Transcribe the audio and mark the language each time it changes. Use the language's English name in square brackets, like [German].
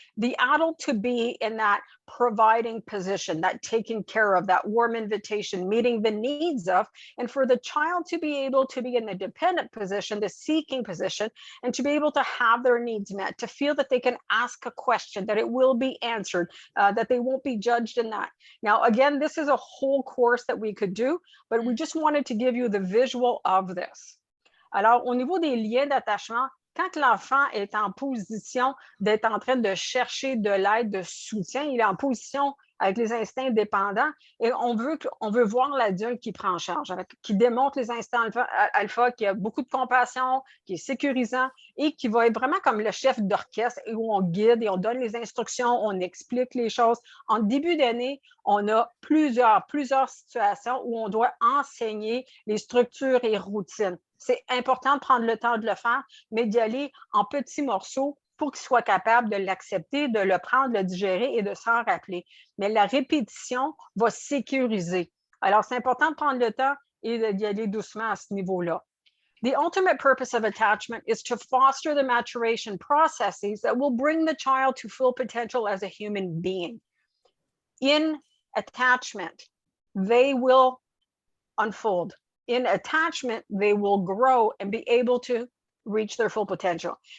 [English] The adult to be in that providing position, that taking care of, that warm invitation, meeting the needs of, and for the child to be able to be in the dependent position, the seeking position, and to be able to have their needs met, to feel that they can ask a question, that it will be answered, that they won't be judged in that. Now, again, this is a whole course that we could do, but we just wanted to give you the visual of this. [French] Alors, au niveau des liens d'attachement, quand l'enfant est en position d'être en train de chercher de l'aide, de soutien, il est en position avec les instincts dépendants et on veut voir l'adulte qui prend en charge, qui démontre les instincts alpha, qui a beaucoup de compassion, qui est sécurisant et qui va être vraiment comme le chef d'orchestre où on guide et on donne les instructions, on explique les choses. En début d'année, on a plusieurs situations où on doit enseigner les structures et routines. C'est important de prendre le temps de le faire, mais d'y aller en petits morceaux pour qu'il soit capable de l'accepter, de le prendre, de le digérer et de s'en rappeler. Mais la répétition va sécuriser. Alors, c'est important de prendre le temps et d'y aller doucement à ce niveau-là. [English] The ultimate purpose of attachment is to foster the maturation processes that will bring the child to full potential as a human being. In attachment, they will unfold. In attachment, they will grow and be able to reach their full potential.